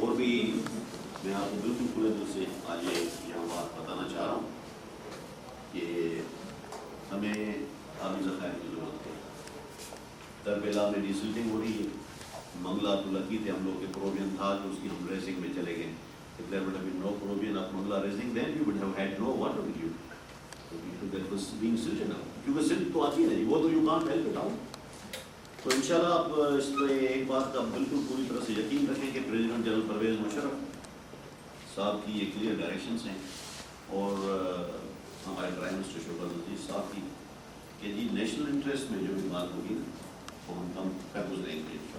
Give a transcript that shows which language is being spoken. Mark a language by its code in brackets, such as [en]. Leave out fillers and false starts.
[ur] اور بھی میں آپ کو بالکل کھلے دل سے آج یہاں بات بتانا چاہ رہا ہوں کہ ہمیں آبی ذخائر کی ضرورت ہے. تربیلا میں ڈیسلٹنگ ہو رہی ہے. منگلا تو لکی تھے ہم لوگ کے پرووین تھا جو اس کی ہم ریسنگ میں چلے گئے. [en] If there would have been no Peruvian of Mangla raising, then you would have had no water with you. That was being silted out. [ur] کیونکہ سلٹ تو آتی ہے نہیں، وہ تو [en] you can't help it out. [ur] تو انشاءاللہ آپ اس پہ ایک بات کا بالکل پوری طرح سے یقین رکھیں کہ پریزیڈنٹ جنرل پرویز مشرف صاحب کی یہ کلیئر ڈائریکشنس ہیں اور ہمارے پرائم منسٹر شوکت عزیز صاحب کی کہ جی نیشنل انٹرسٹ میں جو بھی بات ہوگی نا وہ ہم پیپوز دیں گے.